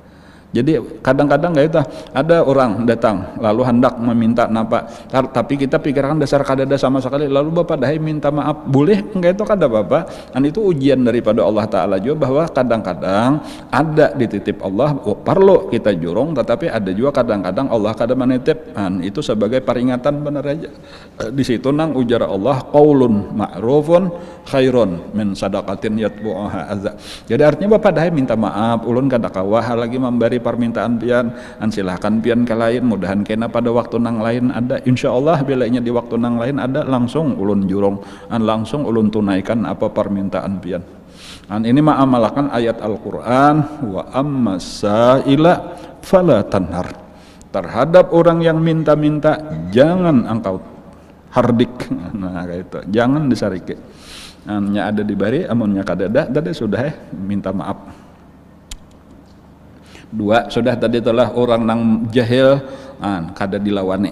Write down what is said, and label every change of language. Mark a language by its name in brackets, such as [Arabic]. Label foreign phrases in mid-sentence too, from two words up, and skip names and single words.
[Banjar] Jadi kadang-kadang kayak itu ada orang datang lalu hendak meminta napa, tapi kita pikirkan dasar kadada sama sekali, lalu bapak dahai minta maaf, boleh enggak itu kada apa-apa. Itu ujian daripada Allah Ta'ala juga, bahwa kadang-kadang ada dititip Allah perlu kita jurung, tetapi ada juga kadang-kadang Allah kada menitip. Itu sebagai peringatan benar aja. Di situ nang ujar Allah, [Arabic] قول معروف خير من صدقة يتبعها أذى. [Banjar] Jadi artinya bapak dahai minta maaf, ulun kada kawah lagi memberi dari permintaan pian, silahkan pian ke lain, mudahan kena pada waktu nang lain ada, insyaallah bilanya di waktu nang lain ada langsung ulun jurong, langsung ulun tunaikan apa permintaan pian. Ini mah amalkan ayat Al-Qur'an, [Arabic] وأما السائل فلا تنهر. [Indonesian] Terhadap orang yang minta-minta jangan engkau hardik. [Banjar] Nah kayak itu, jangan disarike. Nya ada dibari, amunnya kadada tadi sudah minta maaf. Dua sudah tadi telah orang nang jahil kada dilawani.